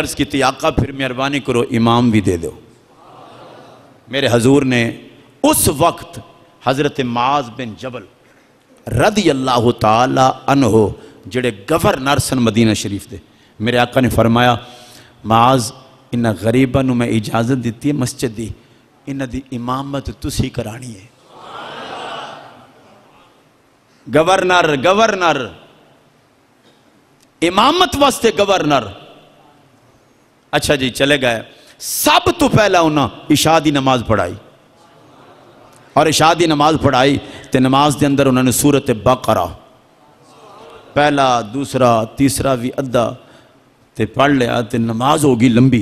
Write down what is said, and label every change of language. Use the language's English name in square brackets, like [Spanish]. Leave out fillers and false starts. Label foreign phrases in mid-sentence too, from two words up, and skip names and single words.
[Urdu] عرض کی تھی آقا پھر مہربانی کرو امام بھی دے دو. [Punjabi] میرے حضور نے اس وقت حضرت معاذ بن جبل رضی اللہ تعالی عنہ جڑے گورنر سن مدینہ شریف دے، میرے آقا نے فرمایا معاذ انہاں غریباں نوں میں اجازت دیتی ہے مسجد دی، انہاں دی امامت تسی کرانی ہے. گورنر امامت واسطے گورنر. اچھا جی چلے گئے. سب تو پہلا انہاں عشاء دی نماز پڑھائی اور عشاء دی نماز پڑھائی تے نماز دے اندر انہوں نے سورۃ بقرہ پہلا دوسرا تیسرا بھی ادھا تے پڑھ لیا تے نماز ہوگی لمبی.